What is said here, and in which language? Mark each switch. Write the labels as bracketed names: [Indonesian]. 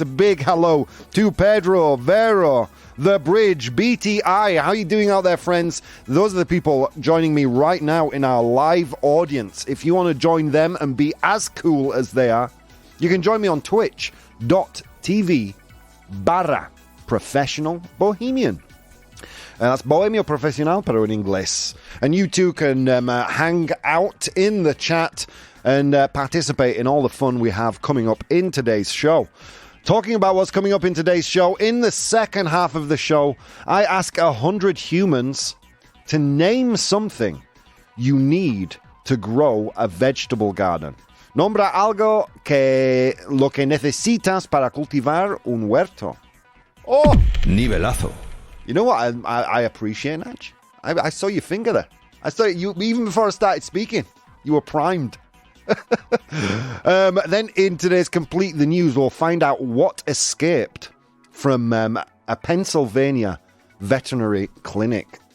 [English] A big hello to Pedro, Vero, The Bridge, BTI. How you doing out there, friends? Those are the people joining me right now in our live audience. If you want to join them and be as cool as they are, you can join me on twitch.tv/professional bohemian. [Spanish] That's Bohemio Profesional, pero en inglés. [English] And you too can hang out in the chat and participate in all the fun we have coming up in today's show. Talking about what's coming up in today's show, in the second half of the show, I ask 100 humans to name something you need to grow a vegetable garden. [Spanish] Nombra algo que lo que necesitas para cultivar un huerto. Oh! Nivelazo. [English] You know what I appreciate, Natch? I saw your finger there. I saw you even before I started speaking. You were primed. Then in today's Complete the News, we'll find out what escaped from a Pennsylvania veterinary clinic.